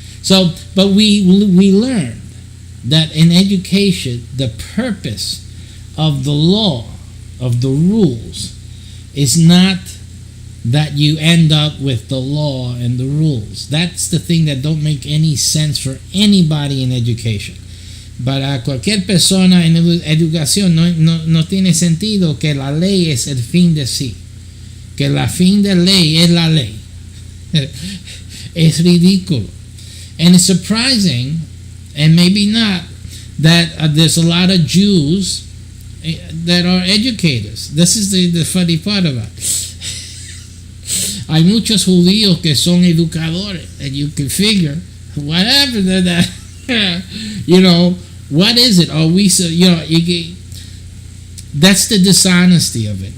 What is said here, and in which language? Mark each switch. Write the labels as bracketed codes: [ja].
[en] So, but we learned that in education, the purpose of the law, of the rules, is not that you end up with the law and the rules. That's the thing that don't make any sense for anybody in education. [es] Para cualquier persona en educación no tiene sentido que la ley es el fin de sí, que la fin de ley es la ley. Es ridículo. [en] And it's surprising, and maybe not, that there's a lot of Jews that are educators. This is the funny part of it. [es] Hay muchos judíos que son educadores, [en] and you can figure, whatever that, you know, what is it? Are we, so, you know, that's the dishonesty of it.